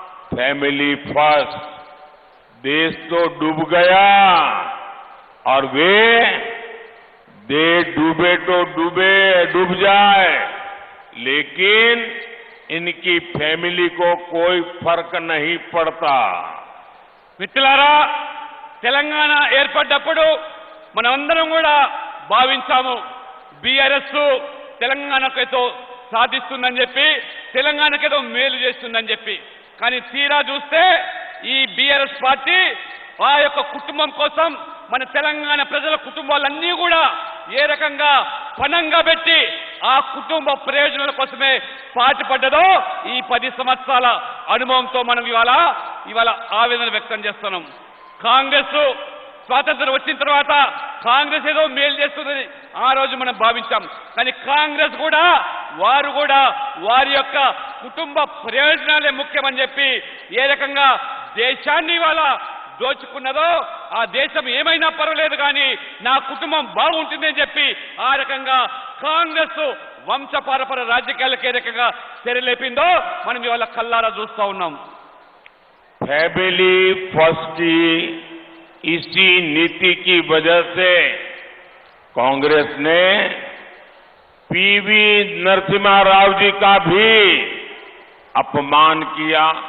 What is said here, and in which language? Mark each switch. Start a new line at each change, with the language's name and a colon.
Hindi: Family first. देश तो डूब गया और वे डूबे तो डूब जाए, लेकिन इनकी फैमिली को कोई फर्क नहीं पड़ता.
Telugu: మిత్రులారా, తెలంగాణ ఏర్పడ్డప్పుడు మనమందరం కూడా భావించాము బీఆర్ఎస్ తెలంగాణకేదో సాధిస్తుందని చెప్పి, తెలంగాణకేదో మేలు చేస్తుందని చెప్పి. కానీ తీరా చూస్తే ఈ బీఆర్ఎస్ పార్టీ ఆ యొక్క కుటుంబం కోసం, మన తెలంగాణ ప్రజల కుటుంబాలన్నీ కూడా ఏ రకంగా పణంగా పెట్టి ఆ కుటుంబ ప్రయోజనాల కోసమే పాటుపడ్డదో ఈ 10 సంవత్సరాల అనుభవంతో మనం ఇవాళ ఆవేదన వ్యక్తం చేస్తున్నాం. కాంగ్రెస్ స్వాతంత్రం వచ్చిన తర్వాత కాంగ్రెస్ ఏదో మేలు చేస్తుందని ఆ రోజు మనం భావించాం. కానీ కాంగ్రెస్ కూడా వారు కూడా వారి యొక్క కుటుంబ ప్రయోజనాలే ముఖ్యమని చెప్పి ఏ రకంగా దేశాన్ని ఇవాళ దోచుకున్నదో, ఆ దేశం ఏమైనా పర్వాలేదు కానీ నా కుటుంబం బాగుంటుందని చెప్పి ఆ రకంగా కాంగ్రెస్ వంశపారపర రాజకీయాలకు ఏ రకంగా తెరలేపిందో మనం ఇవాళ కల్లారా చూస్తా ఉన్నాం.
Hindi: फैमिली फर्स्ट की इसी नीति की वजह से कांग्रेस ने पीवी नरसिम्हा राव जी का भी अपमान किया।